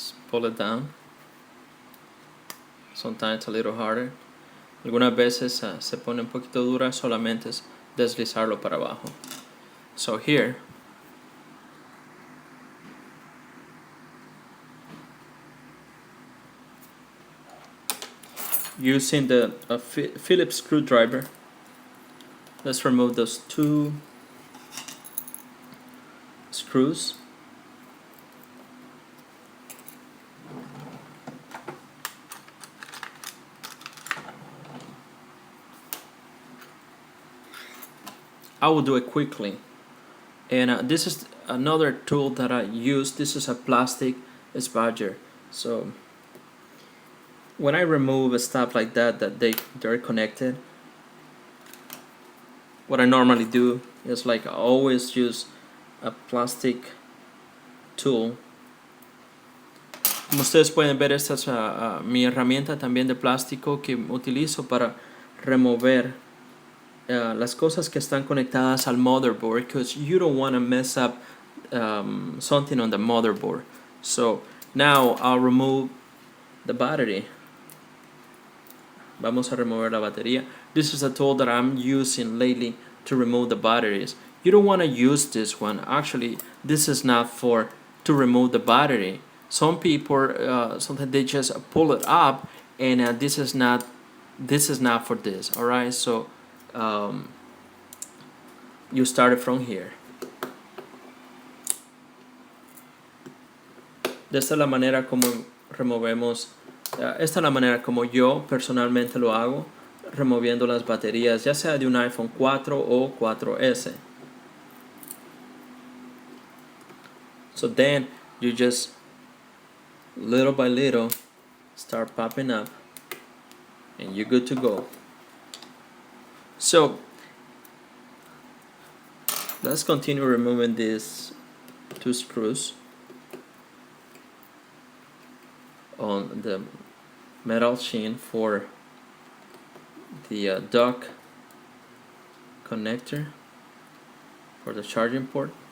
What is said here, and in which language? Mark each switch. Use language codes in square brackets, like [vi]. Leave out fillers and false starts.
[en] Pull it down. Sometimes it's a little harder. [es] Algunas veces se pone un poquito dura, solamente es deslizarlo para abajo. [en] So here, using the Phillips screwdriver, let's remove those two screws. I will do it quickly, and this is another tool that I use. This is a plastic spudger. So when I remove stuff like that they're connected, what I normally do is like I always use a plastic tool. [es] Como ustedes pueden ver, esta es mi herramienta también de plástico que utilizo para remover las cosas que están conectadas al [en] motherboard, because you don't want to mess up something on the motherboard. So now I'll remove the battery. [es] Vamos a remover la batería. [en] This is a tool that I'm using lately to remove the batteries. You don't want to use this one. Actually, this is not for to remove the battery. Some people sometimes they just pull it up, and this is not for this. All right, so you start it from here. [es] De esta es la manera como removemos. Esta es la manera como yo personalmente lo hago, removiendo las baterías, ya sea de un iPhone 4 o 4S. [en] So then you just little by little start popping up, and you're good to go. So let's continue removing these two screws on the metal sheen for the dock connector for the charging port.